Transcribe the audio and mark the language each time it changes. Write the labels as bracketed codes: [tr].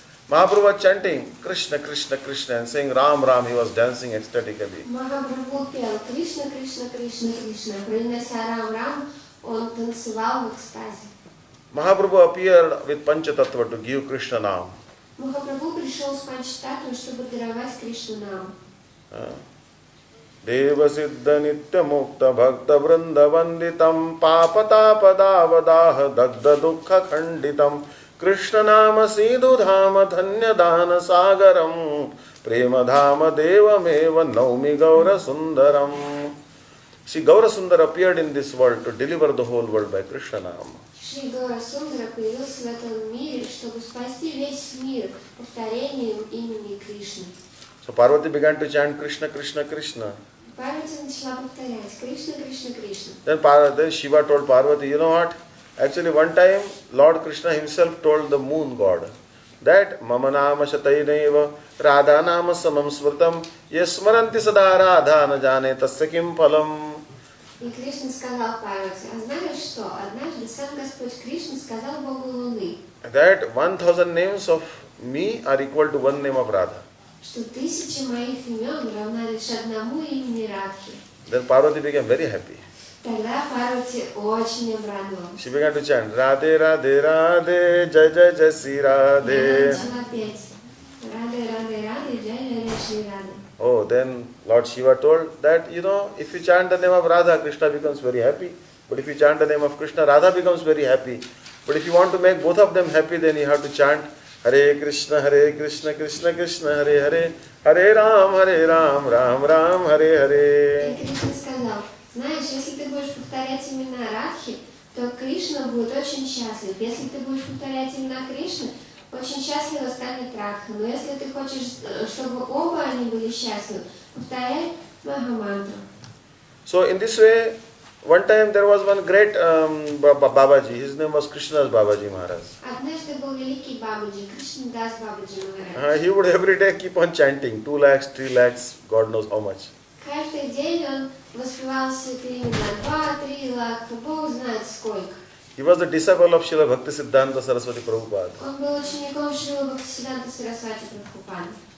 [en] Mahaprabhu was chanting Krishna, Krishna, Krishna and saying Ram, Ram. He was dancing ecstatically. [ru] Махапрабху пел Кришна, Кришна, Кришна, Кришна. Произнося Рам, Рам, он танцевал в экстазе. [en] Mahaprabhu appeared with Panchatattva to give Krishna Nam. [ru] Махапрабху пришел с Панчататтвой, чтобы даровать Кришну нам. [sa] Deva Siddha Nitya Mukta Bhakta Vrinda Vanditam Papata Padavadaha Dagda Dukha Khanditam Krishna Nama Sidhu Dhama Dhanya Dana Sagaram Prema Dhama Deva Meva Naumi Gaura Sundaram. [en] See, Gaura Sundar appeared in this world to deliver the whole world by Krishna Nama. [ru] Шри Гаура Сундара появился в этом мире, чтобы спасти весь мир повторением имени Кришны. [en] So Parvati began to chant Krishna, Krishna, Krishna. [ru] Парвати начала повторять Кришна, Кришна, Кришна. [en] Then Shiva told Parvati, you know what? Actually one time Lord Krishna himself told the moon god that [sa] Mama Nama Shataineva Radha Nama Samam Smritam Yasmaranti Sada Radha Na Jane Tasya Kim Phalam. [ru] И Кришна сказал Парвати, а знаешь что? Однажды сам Господь Кришна сказал Богу Луны, [en] That 1000 names of me are equal to one name of Radha. [ru] что 1000 моих имен равна лишь одному имени Радхи. [en] Then Parvati became very happy. [ru] Тогда Парвати очень обрадовалась. [en] She began to chant Radhe Radhe Radhe Jai Jai Jai Sri Radhe. [ru] Она начала петь Радhe Радhe Радhe Jai Jai Shri Radhe. [en] Oh, then Lord Shiva told that, you know, if you chant the name of Radha, Krishna becomes very happy. But if you chant the name of Krishna, Radha becomes very happy. But if you want to make both of them happy, then you have to chant Hare Krishna, Krishna Krishna, Hare Hare, Hare Ram, Ram Ram, Hare Hare. [ru] И Кришна сказал, знаешь, если ты будешь повторять имена Радхи, то Кришна будет очень счастлив. Если ты будешь повторять имена Кришны, очень счастлива станет Радха. Но если ты хочешь, чтобы оба они были счастливы, повторяй Махамантру. [en] So in this way, one time there was one great Babaji. His name was Krishnadas Babaji Maharaj. [ru] Однажды был великий Бабаджи, Кришнадас Бабаджи Махарадж. [en] He would every day keep on chanting 2 lakhs, 3 lakhs, God knows how much. [ru] Каждый день он воспевал святые имена, 2-3 лаха, Бог знает сколько. [en] He was the disciple of Srila Bhaktisiddhanta Saraswati Prabhupada. [ru] Он был учеником Шрила Бхактиведантой Сарасвати Прабхупады.